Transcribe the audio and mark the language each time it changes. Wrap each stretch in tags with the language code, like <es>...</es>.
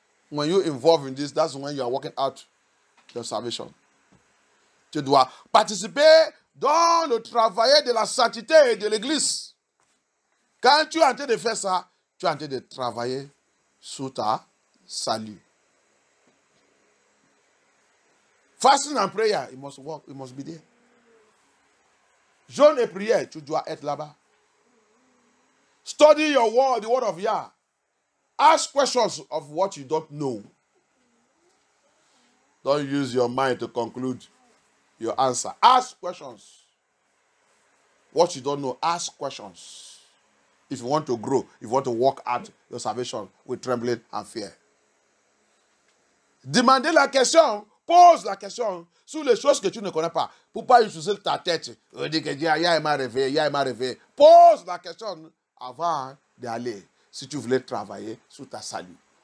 <en>When you involve in this, that's when you are working out your salvation.</en> <fr>Tu dois participer dans le travail de la sainteté et de l'église. Quand tu es en train de faire ça, tu es en train de travailler sur ta salut.</fr> <en>Fasting and prayer, it must work, it must be there.</en> <fr>Jeûne et prière, tu dois être là-bas.</fr> <en>Study your word, the word of Yah. Ask questions of what you don't know. Don't use your mind to conclude your answer. Ask questions. What you don't know, ask questions. If you want to grow, if you want to work out your salvation with trembling and fear.</en> <fr>Demandez la question. Pose la question sur les choses que tu ne connais pas. Pour ne pas utiliser ta tête. Dire que Yah m'a réveillé. Pose la question avant d'aller. Si tu voulais travailler sur ta salut.</fr>